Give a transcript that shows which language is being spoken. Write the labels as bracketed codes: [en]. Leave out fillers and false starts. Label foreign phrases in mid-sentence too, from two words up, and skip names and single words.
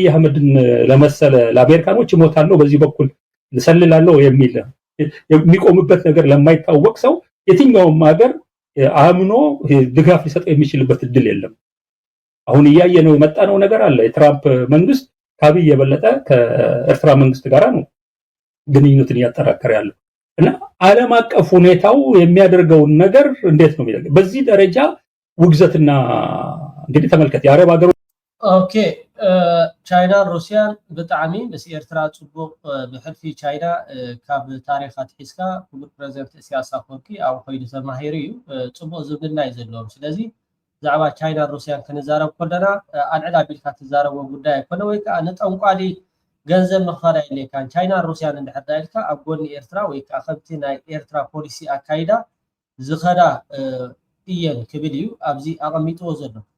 [am] አህመድን ለመሰለ ለአሜሪካኖች እሞታለሁ በዚህ በኩል ልሰልላለሁ የሚል የሚቆምበት ነገር ለማይታወቅ ሰው የትኛውም ሀገር አምኖ ድጋፍ ሊሰጠው የሚችልበት እድል የለም። አሁን እያየነው የመጣነው ነገር አለ። የትራምፕ መንግስት ከአብይ የበለጠ ከኤርትራ መንግስት ጋር ነው ግንኙነትን እያጠራከረ ያለው እና ዓለም አቀፍ ሁኔታው የሚያደርገውን ነገር እንዴት ነው የሚለው በዚህ ደረጃ ውግዘትና እንግዲህ ተመልከት የአረብ ሀገሮች [ti] ኦኬ ቻይና ሩሲያን ብጣዕሚ ምስ ኤርትራ ጽቡቅ ብሕልፊ ቻይና ካብ ታሪኻት ሒዝካ ክቡር ፕሬዚደንት ኢሳያስ አፈወርቂ ኣብ ኮይዱ ተማሂሩ እዩ ጽቡቅ ዝምድና እዩ ዘለዎም ስለዚ ዛዕባ ቻይና ሩሲያን ክንዛረብ ከለና ኣልዕል ኣቢልካ ትዛረቦ ጉዳይ ኣይኮነ ወይ ከዓ ንጠንቋሊ ገንዘብ ምኽፋል የድልየካን ቻይና ሩሲያን እንድሕር ኢልካ ኣብ ጎኒ ኤርትራ ወይ ከዓ ከምቲ ናይ ኤርትራ ፖሊሲ ኣካይዳ ዝኸዳ እየን ክብል እዩ ኣብዚ ኣቐሚጥዎ ዘሎ